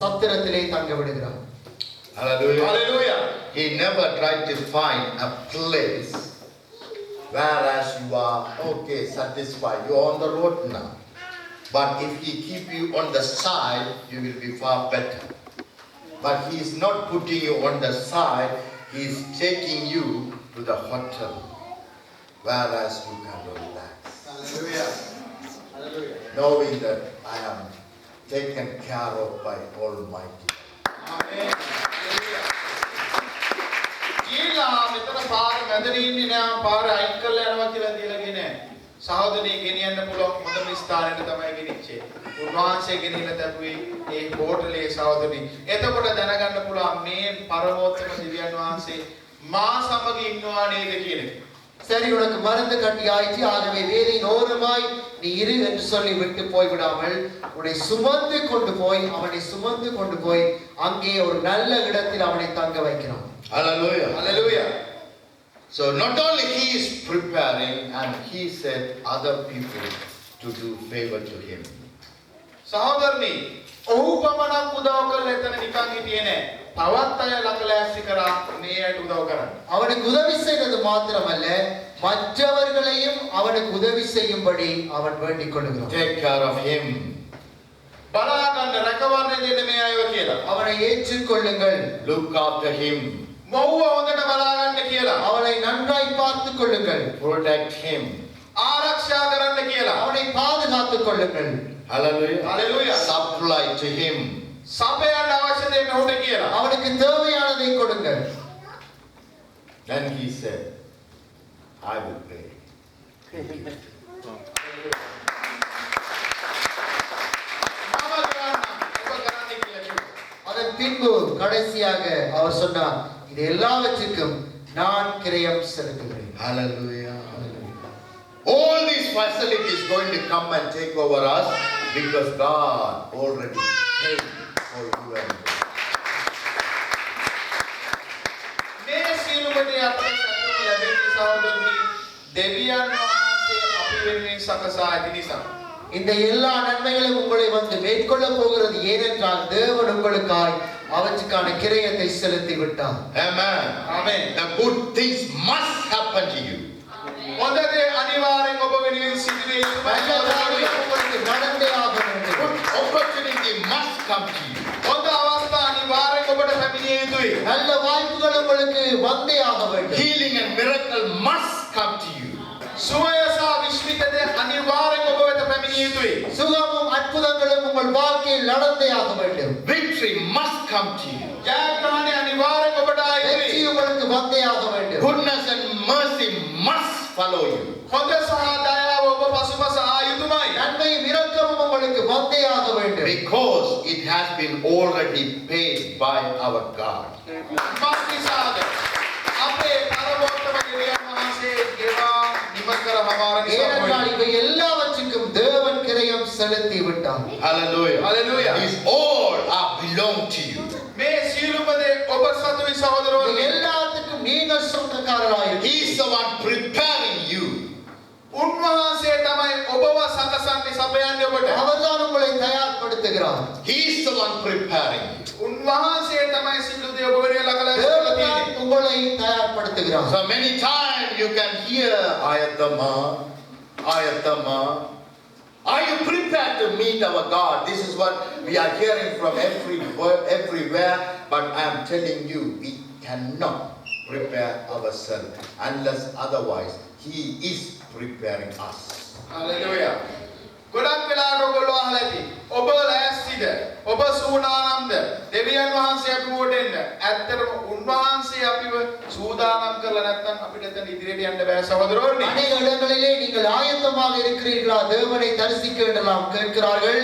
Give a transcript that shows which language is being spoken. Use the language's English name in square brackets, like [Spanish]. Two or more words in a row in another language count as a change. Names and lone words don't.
[Tamil] சத்திரத்திலே தங்க விடுகிறார். [English] Hallelujah. Hallelujah. He never tried to find a place whereas you are okay, satisfied. You are on the road now. But if he keep you on the side, you will be far better. But he is not putting you on the side. He is taking you to the hotel, whereas you can relax. Hallelujah. Hallelujah. Knowing that I am taken care of by Almighty. Amen. Hallelujah. [Sinhala] කියලා මෙතන පාර මැදදී ඉන්නේ නෑ පාර අයින් කරලා යනවා කියලා දීලාගේ නෑ. සහෝදරණී ගෙනියන්න පුළුවන් හොඳම ස්ථානෙට තමයි ගෙනිච්චේ. උන්වහන්සේ ගෙනියලා තැබුවේ ඒ හෝටලේ සහෝදරණී. එතකොට දැනගන්න පුළුවන් මේ පරමෝත්තම දිව්‍යන් වහන්සේ මා සමග ඉන්නවා නේද කියන එක. [Tamil] சரி, உனக்கு மருந்து கட்டி ஆயிற்று, ஆகவே வேலையின் ஓரமாய் நீ இரு என்று சொல்லி விட்டு போய்விடாமல் உன்னை சுமந்து கொண்டு போய் அவனை சுமந்து கொண்டு போய் அங்கே ஒரு நல்ல இடத்தில் அவனை தங்க வைக்கிறான். [English] Hallelujah. Hallelujah. So not only he is preparing, and he said other people to do favor to him. [Sinhala] සහෝදරනි, ඔහු පමණක් උදව් කළා එතන නිකන් හිටියේ නෑ. තවත් අය ලකලෑස්ති කරා මේ අයට උදව් කරන්න. [Tamil] அவனுக்கு உதவி செய்தது மாத்திரமல்ல, மற்றவர்களையும் அவனுக்கு உதவி செய்யும்படி அவன் வேண்டிக் கொள்கிறான். [English] Take care of him. [Sinhala] බලා ගන්න රැකවරණය දෙන්න මේ අයව කියලා. [Tamil] அவனை ஏற்றுக்கொள்ளுங்கள், [English] Look after him. [Sinhala] මොව්ව හොඳට බලා ගන්න කියලා. [Tamil] அவனை நன்றாய் பார்த்துக் கொள்ளுங்கள், [English] Protect him. [Sinhala] ආරක්ෂා කරන්න කියලා. [Tamil] அவனை பாதுகாத்துக் கொள்ளுங்கள். [English] Hallelujah. Hallelujah. Supply to him. [Sinhala] සපයන්න අවශ්‍ය දේ මෙහුට කියලා. [Tamil] அவனுக்கு தேவையானதை கொடுங்கள். [English] Then he said, I will pay. [Sinhala] මම කරන්නම් ඔබ කරන්න කියලා කිව්වා. [Tamil] அதன் பின்பு கடைசியாக அவர் சொன்னார், இது எல்லாவற்றுக்கும் நான் கிரயம் செலுத்துகிறேன். [English] Hallelujah. All these facilities going to come and take over us because God already paid for you and me. [Sinhala] මේ සියලුමදී අපේ සතුට ලැබෙන්නේ සහෝදරනි දෙවියන් වහන්සේ අපි වෙනුවෙන් සකසා ඇති නිසා. [Tamil] இந்த எல்லா நன்மைகளும் உங்களை வந்து மேற்கொள்ள போகிறது ஏனென்றால் தேவன் உங்களுக்காய் அவற்றுக்கான கிரயத்தை செலுத்தி விட்டார். [English] Amen. Amen. The good things must happen to you. [Sinhala] හොඳ දේ අනිවාර්යෙන් ඔබ වෙනුවෙන් සිදුවේ [Tamil] நல்ல காரியம் உங்களுக்கு நடந்தே ஆக வேண்டும். [English] Good opportunity must come to you. [Sinhala] හොඳ අවස්ථා අනිවාර්යෙන් ඔබට පැමිණිය යුතුයි. [Tamil] நல்ல வாய்ப்புகள் உங்களுக்கு வந்தே ஆக வேண்டும். [English] Healing and miracle must come to you. [Sinhala] සුවය සහ විශ්මිත දේ අනිවාර්යෙන් ඔබ වෙත පැමිණිය යුතුයි. [Tamil] சுகமும் அற்புதங்களும் உங்கள் வாழ்க்கையில் நடந்தே ஆக வேண்டும். [English] Victory must come to you. [Sinhala] ජයග්‍රහණය අනිවාර්යෙන් ඔබට ආයි [Tamil] வெற்றி உங்களுக்கு வந்தே ஆக வேண்டும். [English] Goodness and mercy must follow you. [Sinhala] හොඳ සහ දයාව ඔබ පසුපස ආ යුතුමයි. [Tamil] நன்மையும் இரக்கமும் உங்களுக்கு வந்தே ஆக வேண்டும். [English] Because it has been already paid by our God. [Sinhala] මක්නිසාද අපේ පරමෝත්තම දෙවියන් වහන්සේ ගෙවා නිම කර හමාර නිසා [Tamil] ஏனென்றால் இவை எல்லாவற்றுக்கும் தேவன் கிரயம் செலுத்தி விட்டார். [English] Hallelujah. Hallelujah. These all are belong to you. [Sinhala] මේ සියලුම දේ ඔබ සතුයි සහෝදරවරුනි. [Tamil] இவை எல்லாத்துக்கும் நீங்கள் சொந்தக்காரராய் [English] He is the one preparing you. [Sinhala] උන්වහන්සේ තමයි ඔබව සකසන්නේ සපයන්නේ ඔබට. [Tamil] அவர்தான் உங்களை தயார்படுத்துகிறார். [English] He is the one preparing you. [Sinhala] උන්වහන්සේ තමයි සියලු දේ ඔබ වෙනුවෙන් ලකලා ඉස්සරලා [Tamil] தேவன் [Sinhala] තියෙන්නේ. [Tamil] உங்களை தயார்படுத்துகிறார். [English] So many times you can hear [Tamil] ஆயத்தமா, ஆயத்தமா. [English] Are you prepared to meet our God? This is what we are hearing from everywhere. But I am telling you, we cannot prepare ourselves unless otherwise He is preparing us. [Sinhala] Hallelujah. ගොඩක් වෙලාවට ඔයගොල්ලෝ අහලා ඇති. ඔබ ලෑස්තිද? ඔබ සූදානම්ද? දෙවියන් වහන්සේ අපිව එන්න. ඇත්තටම උන්වහන්සේ අපිව සූදානම් කරලා නැත්නම් අපිට එතන ඉදිරියට යන්න බෑ සහෝදරවරුනි. [Tamil] அநேக இடங்களிலே நீங்கள் ஆயத்தமாக இருக்கிறீர்களா, தேவனை தரிசிக்க வேண்டலாம் கேட்கிறார்கள்.